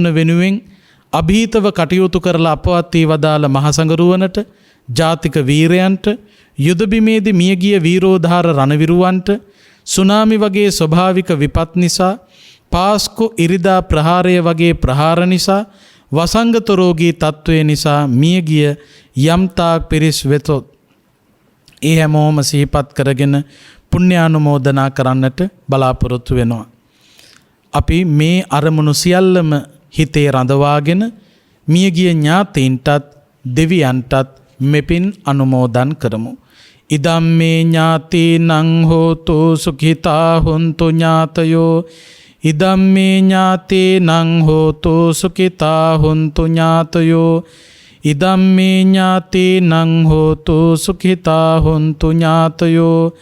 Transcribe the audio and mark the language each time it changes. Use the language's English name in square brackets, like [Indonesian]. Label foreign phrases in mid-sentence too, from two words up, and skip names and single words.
[Sinhala] වෙනුවෙන් අභීතව කටයුතු කරලා අපවත් වී වදාළ මහසඟරුවනට ජාතික වීරයන්ට යුදබිමේදී මියගිය වීරෝධාර රණවිරුවන්ට සුනාමි වගේ ස්වභාවික විපත් නිසා පාස්කු ඉරිදා ප්‍රහාරය වගේ ප්‍රහාර නිසා වසංගත රෝගී තත්ත්වය නිසා මියගිය යම්තාක් පිරිස් වෙතොත් ඒ හැමෝම සිහිපත් කරගෙන පුණ්‍යානුමෝදනා කරන්නට බලාපොරොත්තු වෙනවා. අපි මේ අරමුණු සියල්ලම හිතේ රඳවාගෙන මියගිය ඥාතීන්ටත් දෙවියන්ටත් මෙපින් අනුමෝදන් කරමු. [Pali] ඉදම්මේ ඥාතීනං හෝතු සුඛිතා හොන්තු ඥාතයෝ ඉදම්මේ ඥාතීනං හෝතු සුඛිතා හොන්තු ඥාතයෝ ඉදම්මේ ඥාතීනං හෝතු සුඛිතා හොන්තු ඥාතයෝ